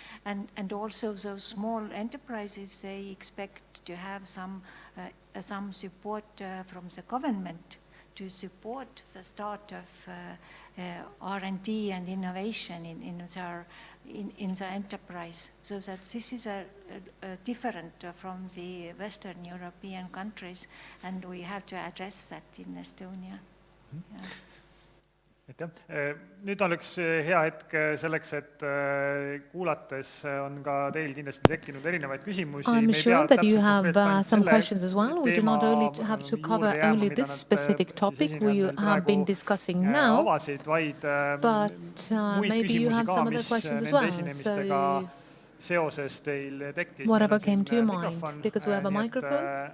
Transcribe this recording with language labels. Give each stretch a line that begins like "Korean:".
English: And also those small enterprises, they expect to have some support from the government to support the start of R&D and innovation in the enterprise. So that this is different from the Western European countries, and we have to address that in Estonia. Yeah.
Estonian: Aitäh. Nüüd oleks hea hetk selleks, et kuulates on ka teil kindlasti tekkinud erinevaid küsimusi.
English: I'm sure that you have some questions as well. We do not only have to cover only this specific topic we have been discussing now, but maybe you have some other questions as well. So whatever came to your mind, because we have a microphone.